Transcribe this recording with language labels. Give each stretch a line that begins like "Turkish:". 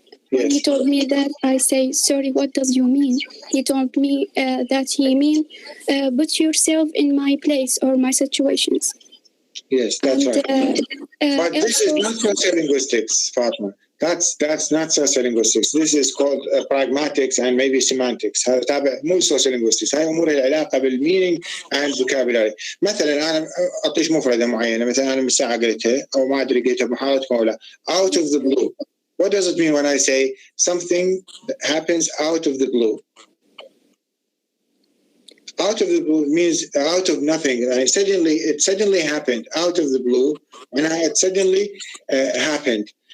English: When he told me that, I say, sorry, what does you mean? He told me that he mean, put yourself in my place or my situations. Yes, that's right. But this is not sociolinguistics, Fatma. That's not sociolinguistics. This is called pragmatics and maybe semantics.
Arabic: هذا تابع مو sociolinguistics. هاي أمور العلاقة بال
English: meaning and vocabulary.
Arabic: مثلا أنا أعطيش مفردة معينة. مثلا أنا من ساعة قلتها أو ما أدري قلتها بمحاضرتكم أو لا.
English: Out of the blue. What does it mean when I say something that happens out of the blue? Out of the blue means out of nothing. It suddenly happened out of the blue, and it suddenly happened.